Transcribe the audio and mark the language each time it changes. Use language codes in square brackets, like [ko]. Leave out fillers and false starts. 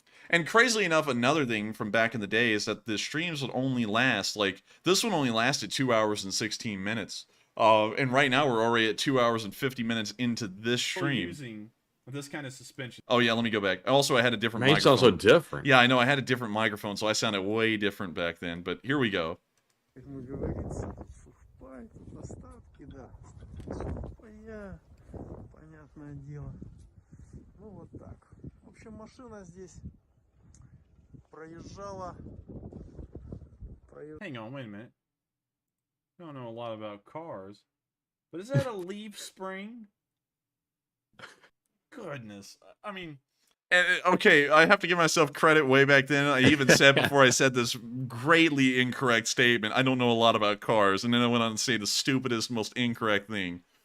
[en] And crazily enough, another thing from back in the day is that the streams would only last, like, this one only lasted 2 hours and 16 minutes. And right now we're already at 2 hours and 50 minutes into this stream. Using this kind of suspension. Oh yeah, let me go back. Also, I had a different Man, you microphone. sound so different. Yeah, I know. I had a different microphone, so I sounded way different back then. But here we go. [ru] Как мы говорится, тут сухпай, тут остатки, да. Сухпая, понятное дело. Ну вот так. В общем, машина здесь проезжала. [en] Hang on, wait a minute. I don't know a lot about cars, but is that a leaf spring? Goodness, I mean. Okay, I have to give myself credit way back then. I even said before I said this greatly incorrect statement, I don't know a lot about cars, and then I went on to say the stupidest, most incorrect thing.